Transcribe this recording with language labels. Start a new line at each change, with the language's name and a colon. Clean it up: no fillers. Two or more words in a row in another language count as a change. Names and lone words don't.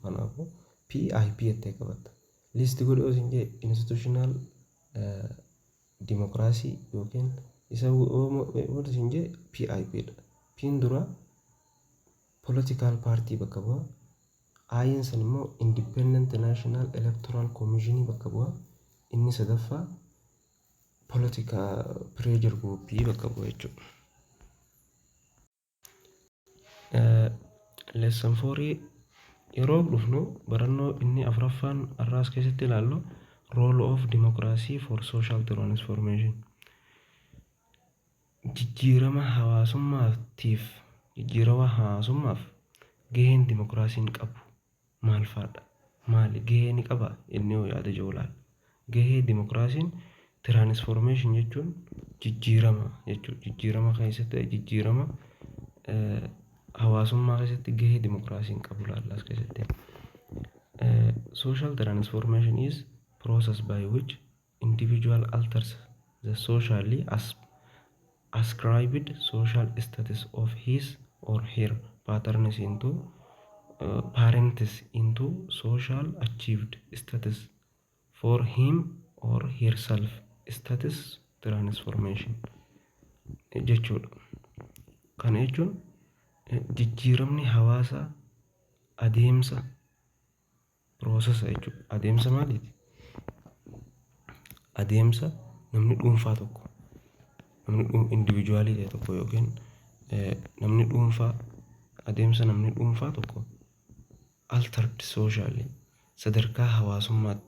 Oromo: Kanaafuu PIP jettee qabatta. Listi godhee osin jee institutional dimokiraasii yookiin isa osin jee PIP dha. Piin dura
English: political party
Oromo: bakka bu'a. Ayin san immoo independent national electoral commission bakka bu'a. Inni sadaffaa
English: political pressure group
Oromo: bakka bu'a jechuudha. Lesson 4 yeroo dhufnu barannoo inni afuraffaan arraas keessatti ilaallu
English: role of democracy for social transformation.
Oromo: Jijjiirama hawaasummaaf gaheen dimokiraasiin qabu maal fa'aadha? Maali gahee ni qaba inni yoo yaada jiru laal. Gahee dimokiraasiin transformation jechuun jijjiirama jechuudha. Jijjiirama keessatti jijjiirama hawaasummaa keessatti gahee dimokiraasiin qabu laallaas keessatti.
English: Social transformation is process by which individual alters the socially ascribed social status of his or her parents into social achieved status for him or herself status transformation jechuudha.
Oromo: Kana jechuun jijjiiramni hawaasaa adeemsa process jechuudha. Adeemsa maaliiti? Adeemsa namni dhuunfaa tokko individualii ta'e tokko yookiin namni dhuunfaa tokko
English: altered socially
Oromo: sadarkaa hawaasummaatti